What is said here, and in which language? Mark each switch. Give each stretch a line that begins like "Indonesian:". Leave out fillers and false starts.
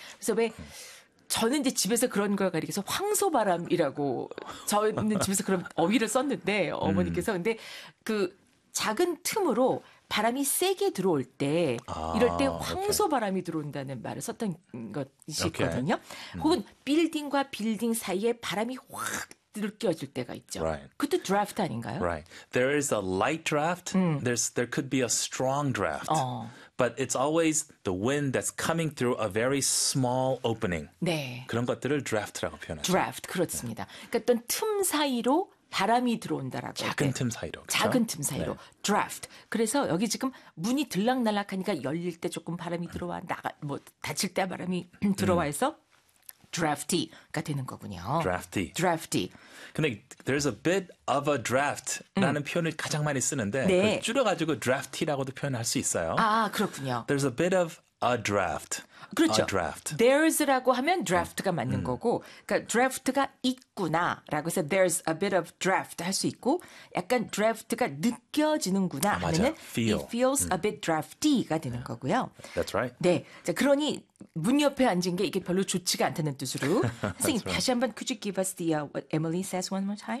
Korean: 그래서 왜 저는 이제 집에서 그런 걸 가리켜서 황소바람이라고 저는 집에서 그런 어휘를 썼는데 어머니께서 근데 그 작은 틈으로 바람이 세게 들어올 때 이럴 때 황소바람이 들어온다는 말을 썼던 것이거든요.
English: Okay.
Korean: 혹은 빌딩과 빌딩 사이에 바람이 확 느껴질 때가 있죠.
English: Right.
Korean: 그것도 드래프트 아닌가요?
English: Right. There is a light draft. There could be a strong draft. But it's always the wind that's coming through a very small opening.
Korean: 네. 그런 것들을 드래프트라고 표현하죠. 드래프트, 그렇습니다. 네. 그러니까 어떤 틈 사이로 바람이 들어온다라고. 작은 틈 사이로. 그렇죠? 작은 틈 사이로. 네. Draft. 그래서 여기 지금 문이 들락날락하니까 열릴 때 조금 바람이 들어와 나가 뭐 닫힐 때 바람이 들어와 해서 drafty가 되는 거군요.
English: Drafty. Drafty.
Korean: 근데
English: there's a bit of a draft
Korean: 라는 표현을 가장 많이 쓰는데 네. 줄여가지고 drafty라고도 표현할 수 있어요. 아 그렇군요.
English: There's a bit of a draft.
Korean: 그렇죠.
English: A draft.
Korean: There's라고 하면 draft가 맞는 거고 그러니까 draft가 있구나라고 해서
English: there's a bit of draft
Korean: 할 수 있고 약간 draft가 느껴지는구나 하면은
English: feel. it feels a bit drafty
Korean: 가 되는 거고요.
English: That's right.
Korean: 네. 자, 그러니 문 옆에 앉은 게 이게 별로 좋지가 않다는 뜻으로 선생님
English: right.
Korean: 다시 한번
English: could you give us the what Emily says one more time?